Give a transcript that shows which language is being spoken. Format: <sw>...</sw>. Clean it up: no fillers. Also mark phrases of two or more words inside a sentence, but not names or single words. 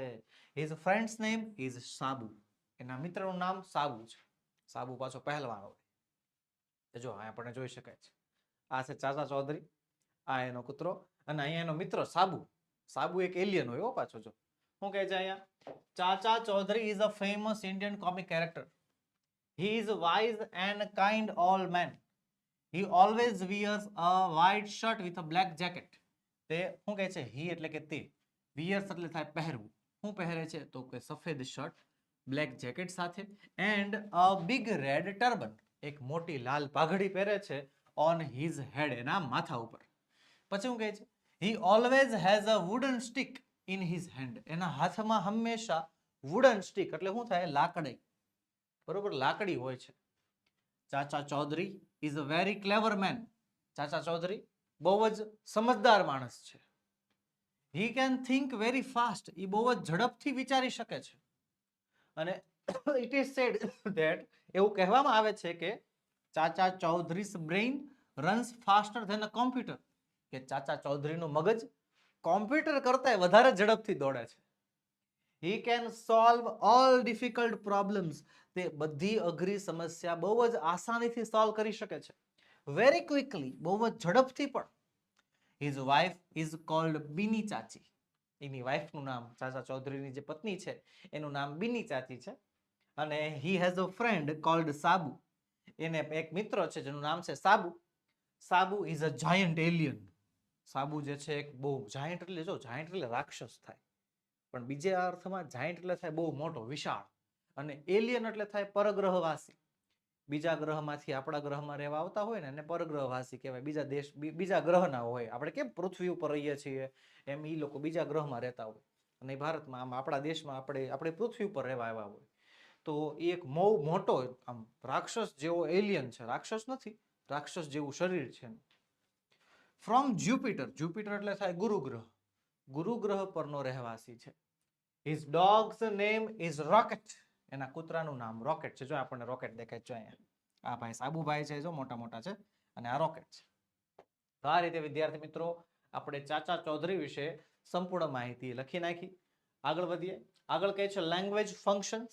<en>his friend's name is</en> <gu>સાબુ, એના મિત્રનું નામ સાબુ છે. સાબુ પાછો પહેલવાન હોય. જો અહીંયા આપણને જોઈ શકાય છે, આ છે ચાચા ચૌધરી, આ એનો કૂતરો, અને અહીંયા એનો મિત્ર સાબુ. સાબુ એક એલિયન હોય હો પાછો, જો શું કહે છે અહીંયા?</gu> <en>ચાચા ચૌધરી is a famous Indian comic character. He is a wise and kind old man. He always wears a white shirt with a black jacket.</en> <gu>તે શું કહે છે? he એટલે કે તે, wears એટલે થાય પહેરવું. શું પહેરે છે? તો કે સફેદ શર્ટ,</gu> <en>black jacket</en> <gu>સાથે,</gu> <en>and a big red turban,</en> <gu>એક મોટી લાલ પાઘડી પહેરે છે,</gu> <en>on his head,</en> <gu>એના માથા ઉપર. પછી શું કહે છે?</gu> <en>he always has a wooden stick in his hand.</en> <gu>એના હાથમાં હંમેશા</gu> <en>wooden stick</en> <gu>એટલે શું થાય? લાકડી, બરોબર, લાકડી હોય છે. ચાચા ચૌધરી</gu> <en>is a very clever man.</en> <gu>ચાચા ચૌધરી બહુ જ સમજદાર માણસ છે.</gu> <en>he can think very fast.</en> <gu>એ બહુ જ ઝડપથી વિચારી શકે છે.</gu> <en>અને it is said that</en> <gu>એવું કહેવામાં આવે છે કે</gu> <en>ચાચા ચૌધરી's brain runs faster than a computer.</en> <gu>કે ચાચા ચૌધરીનું મગજ કોમ્પ્યુટર કરતા વધારે ઝડપથી દોડે છે.</gu> <en>he can solve all difficult problems.</en> <gu>તે બધી અઘરી સમસ્યા બહુ જ આસાનીથી સોલ્વ કરી શકે છે,</gu> <en>very quickly,</en> <gu>બહુ જ ઝડપથી પણ.</gu> <en>his wife is called બીની ચાચી.</en> <gu>એની વાઇફનું નામ, ચાચા ચૌધરીની જે પત્ની છે એનું નામ બીની ચાચી છે. અને</gu> <en>he has a friend called</en> <gu>સાબુ. એને એક મિત્ર છે જેનું નામ છે સાબુ.</gu> <en>સાબુ is a giant alien.</en> <gu>સાબુ જે છે એક બહુ જાયન્ટ, એટલે જો જાયન્ટ એટલે રાક્ષસ થાય, પણ બીજા અર્થમાં જાયન્ટ એટલે થાય બહુ મોટો, વિશાળ, અને એલિયન એટલે થાય પરગ્રહવાસી. બીજા ગ્રહમાંથી આપણા ગ્રહમાં રહેવા આવતા હોય ને એને પરગ્રહવાસી કહેવાય. બીજા દેશ, બીજા ગ્રહના હોય. આપણે કેમ પૃથ્વી ઉપર રહીએ છીએ એમ એ લોકો બીજા ગ્રહમાં રહેતા હોય, અને ભારતમાં આમ આપણા દેશમાં આપણે પૃથ્વી ઉપર રહેવા આવ્યા હોય. તો એ એક બહુ મોટો આમ રાક્ષસ જેવો એલિયન છે. રાક્ષસ નથી, રાક્ષસ જેવું શરીર છે.</gu> <en>from Jupiter.</en> <gu>જ્યુપિટર એટલે થાય ગુરુ ગ્રહ. ગુરુ ગ્રહ પરનો રહેવાસી છે.</gu> <en>his dog's name is rocket.</en> <gu>એના કૂતરાનું નામ રોકેટ છે. જો આપણને રોકેટ દેખાય છે અહીંયા. આ ભાઈ સાબુભાઈ છે, જો મોટા મોટા છે, અને આ રોકેટ છે. તો આ રીતે વિદ્યાર્થી મિત્રો આપણે ચાચા ચૌધરી વિશે સંપૂર્ણ માહિતી લખી નાખી. આગળ વધીએ. આગળ કહે છે</gu> <en>language functions.</en>